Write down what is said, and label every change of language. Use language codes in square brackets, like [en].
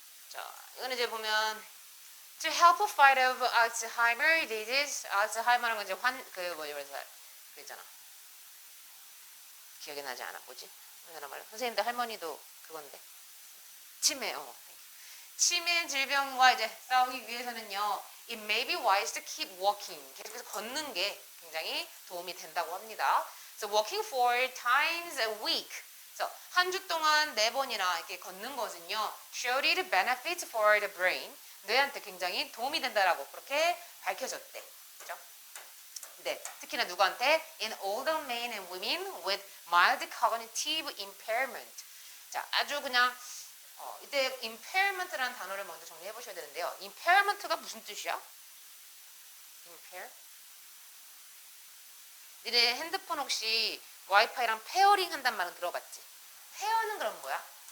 [en] 자, 이거는 이제 보면 to help fight of Alzheimer disease. [ko] 알츠하이머라는 건 이제 그 있잖아. 기억이 나지 않아. 뭐지? 우리나라 말로. 선생님들 할머니도 그건데. 치매. 치매 질병과 이제 싸우기 위해서는요. [en] It may be wise to keep walking. [ko] 계속해서 걷는 게 굉장히 도움이 된다고 합니다. [en] So walking 4 times a week. [ko] 그래서 한 주 동안 4번이나 이렇게 걷는 것은요. [en] Showed it benefits for the brain. [ko] 뇌한테 굉장히 도움이 된다라고 그렇게 밝혀졌대. 그죠? 네, 특히나 누구한테? [en] In older men and women with mild cognitive impairment. [ko] 자, 아주 그냥 이때 impairment라는 단어를 먼저 정리해 보셔야 되는데요. impairment가 무슨 뜻이야? impair? 니네 핸드폰 혹시 와이파이랑 페어링 한단 말은 들어봤지? 페어는 그럼 뭐야?